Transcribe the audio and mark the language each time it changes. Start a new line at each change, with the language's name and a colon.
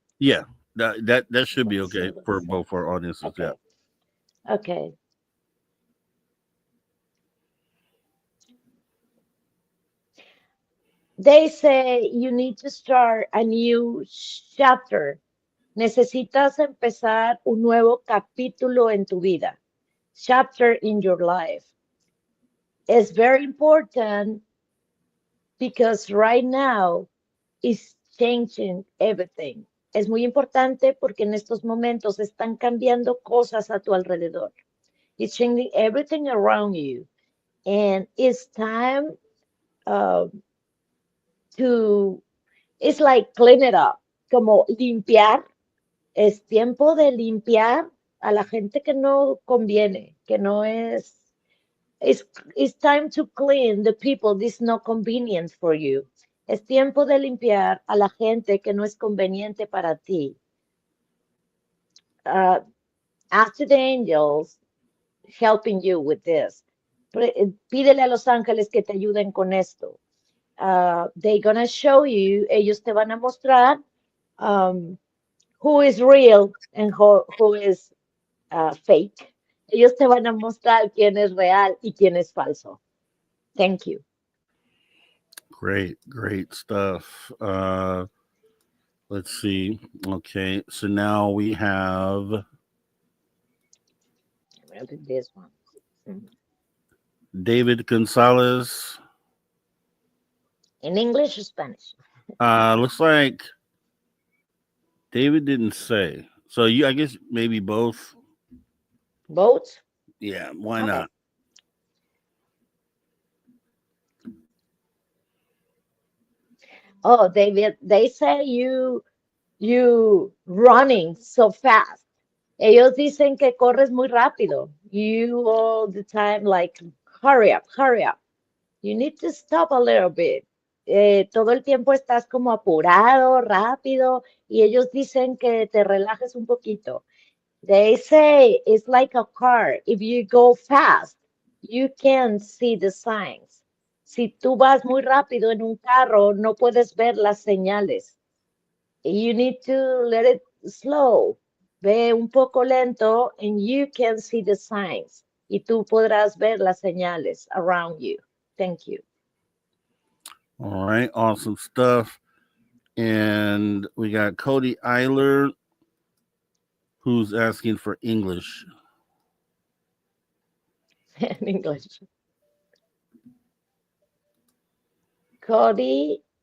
English: Yeah, that should be okay Gonzo for Gonzalez. both our audiences. Yeah. Okay. Okay. They say you need to start a new chapter.
Spanish: Necesitas empezar un nuevo capítulo en tu vida.
English: Chapter in your life. It's very important because right now it's changing everything.
Spanish: Es muy importante porque en estos momentos están cambiando cosas a tu alrededor.
English: It's changing everything around you. And it's time uh, to, it's like clean it up,
Spanish: como limpiar. Es tiempo de limpiar a la gente que no conviene, que no es.
English: It's time to clean the people this not convenient for you.
Spanish: Es tiempo de limpiar a la gente que no es conveniente para ti.
English: Uh, Ask the angels helping you with this.
Spanish: Pídele a los ángeles que te ayuden con esto.
English: They're gonna show you,
Spanish: ellos te van a mostrar
English: who is real and who is fake.
Spanish: Ellos te van a mostrar quién es real y quién es falso.
English: Thank you. Great stuff. Let's see. Okay, so now we have I'll do this one. Mhm. David Gonzalez. In English or Spanish? Looks like David didn't say. So I guess maybe both. Both? Yeah, why Okay. not? Oh, they say you running so fast.
Spanish: Ellos dicen que corres muy rápido.
English: You all the time like hurry up, hurry up. You need to stop a little bit.
Spanish: Todo el tiempo estás como apurado, rápido, y ellos dicen que te relajes un poquito.
English: They say it's like a car. If you go fast, you can see the signs.
Spanish: Si tú vas muy rápido en un carro, no puedes ver las señales.
English: You need to let it slow.
Spanish: Ve un poco lento
English: and you can see the signs.
Spanish: Y tú podrás ver las señales
English: around you. Thank you. All right, awesome stuff. And we got Cody Eiler, who's asking for English. In English. Cody